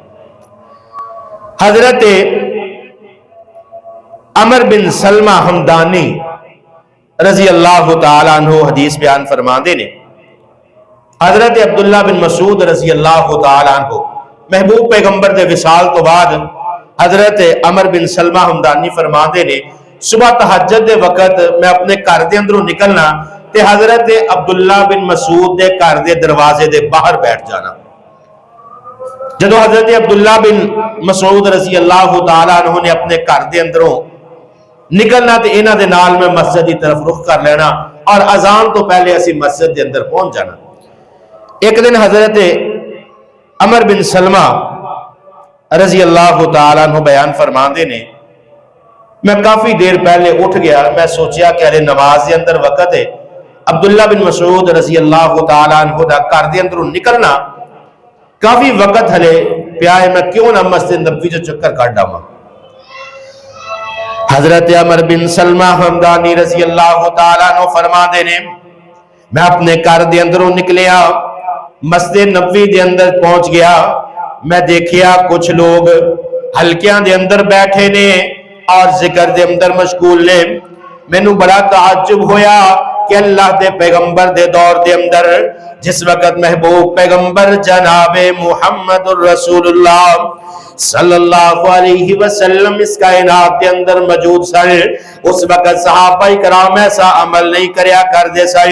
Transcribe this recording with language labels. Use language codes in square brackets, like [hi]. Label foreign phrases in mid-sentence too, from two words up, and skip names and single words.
[pa] حضرت عمر بن سلمہ حمدانی [ar] رضی اللہ تعالیٰ عنہ [pa] حدیث بیان فرماندے نے حضرت عبداللہ بن مسعود [ar] رضی اللہ تعالیٰ عنہ [pa] محبوب پیغمبر دے وصال تو بعد حضرت عمر بن سلمہ حمدانی فرماندے نے صبح تہجد دے وقت میں اپنے گھر دے اندروں نکلنا تے حضرت عبداللہ بن مسعود دے گھر دے دروازے دے باہر بیٹھ جانا. جدو حضرت عبداللہ بن مسعود [ar] رضی اللہ تعالیٰ عنہ [pa] نے اپنے گھر دے اندروں نکلنا تے انہاں دے نال میں مسجد کی طرف رخ کر لینا اور اذان تو پہلے اسی مسجد دے اندر پہنچ جانا. ایک دن حضرت عمر بن سلمہ [ar] رضی اللہ تعالیٰ عنہ [pa] بیان فرماندے نے میں کافی دیر پہلے اٹھ گیا. میں سوچیا کہ ارے نماز دے اندر وقت ہے. عبداللہ بن مسعود [ar] رضی اللہ تعالیٰ عنہ [pa] دا گھر دے اندروں نکلنا کافی وقت ہلے پیا ہے، میں کیوں نہ مسجد نبوی جو چکر کاٹ ڈاواں. حضرت عمر بن سلمہ حمدانی [ar] رضی اللہ تعالیٰ عنہ [pa] فرماندے نے میں اپنے گھر دے اندروں نکلیا، مسجد نبوی دے اندر پہنچ گیا. میں دیکھیا کچھ لوگ حلقیاں دے اندر بیٹھے نے اور ذکر دے اندر مشغول نے. مینوں بڑا تعجب ہویا کہ اللہ دے پیغمبر دے دور دے اندر جس وقت محبوب پیغمبر جناب محمد الرسول اللہ [ar] صلی اللہ علیہ وسلم [pa] اس کائنات کے اندر موجود سن، اس وقت صحابہ کرام ایسا عمل نہیں کریا کر دے سن.